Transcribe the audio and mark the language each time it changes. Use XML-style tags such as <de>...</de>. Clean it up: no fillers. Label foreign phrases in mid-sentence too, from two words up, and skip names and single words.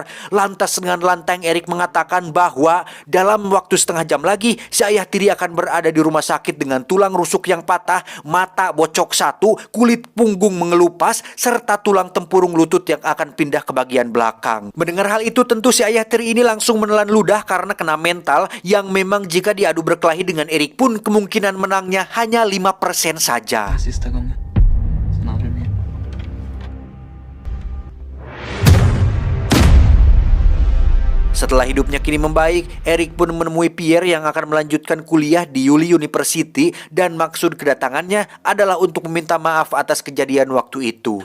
<id>Lantas dengan lantang Erik mengatakan bahwa dalam waktu setengah jam lagi, si ayah tiri akan berada di rumah sakit dengan tulang rusuk yang patah, mata bocok 1, kulit punggung mengelupas, serta tulang tempurung lutut yang akan pindah ke bagian belakang. Mendengar hal itu, tentu si ayah tiri ini langsung menelan ludah karena kena mental, yang memang jika diadu berkelahi dengan Erik pun kemungkinan menangnya hanya 5% saja.</id> <sv>Sista gången. Sen aldrig mer.</sv> <id>Setelah hidupnya kini membaik, Erik pun menemui Pierre yang akan melanjutkan kuliah di Yuli University dan maksud kedatangannya adalah untuk meminta maaf atas kejadian waktu itu.</id>